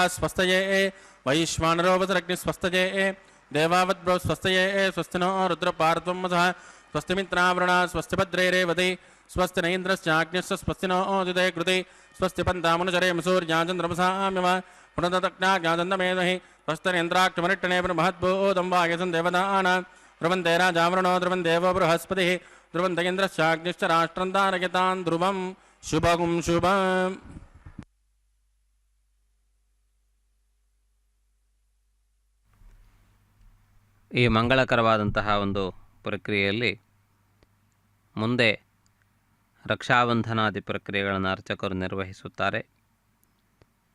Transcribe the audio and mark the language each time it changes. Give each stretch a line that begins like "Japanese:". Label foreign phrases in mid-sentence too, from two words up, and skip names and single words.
Sanskrit: ಸ್ವಸ್ತಯೇ ವೈಶ್ವಾನರೋಪಸರಗ್ನಿಃ ಸ್ವಸ್ತಜೇ ದೇವಾವದ್ಭ್ರೋ ಸ್ವಸ್ತಯೇ ಸ್ವಸ್ತಿನೋ ರುದ್ರಪಾರ್ತ್ವಂ ವಸಃ ಸ್ವಸ್ತಿ ಮಿತ್ರಾವೃಣ ಸ್ವಸ್ತಿ ಭದ್ರೈರೇವತಿ ಸ್ವಸ್ತಿ ನೈಂದ್ರಶ್ಚಾಗ್ನಿಶ್ಚ ಸ್ವಸ್ತಿನೋ ಓದಿದೆ ಕೃತಿ ಸ್ವಸ್ತಿ ಪಂತಾಮನುಚರೇಮ ಸೂರ್ಯಾಚಂದ್ರಮಸಾಮ್ಯವ ಪುನತಜ್ಞಾಜ್ಞಾಚಂದಮೇಧಿ ಸ್ವಸ್ತನೇಂದ್ರಾಕ್ಷಮರಿಟ್ಟಣೆ ಮಹದ್ಭೂತಂ ವಾಯಸನ್ ದೇವದಾನಾಂ ಧ್ರುವಂತೆ ರಾಜಾವೃಣೋ ಧ್ರುವಂ ದೇವೋ ಬೃಹಸ್ಪತಿಃ ಧ್ರುವಂತ ಇಂದ್ರಶ್ಚಾಗ್ನಿಶ್ಚ ರಾಷ್ಟ್ರಂ ತಾರಯತಾನ್ ಧ್ರುವಂ ಶುಭಗುಂ ಶುಭಂ.
Kannada: ಈ ಮಂಗಳಕರವಾದಂತಹ ಒಂದು ಪ್ರಕ್ರಿಯೆಯಲ್ಲಿ ಮುಂದೆ ರಕ್ಷಾಬಂಧನಾದಿ ಪ್ರಕ್ರಿಯೆಗಳನ್ನು ಅರ್ಚಕರು ನಿರ್ವಹಿಸುತ್ತಾರೆ.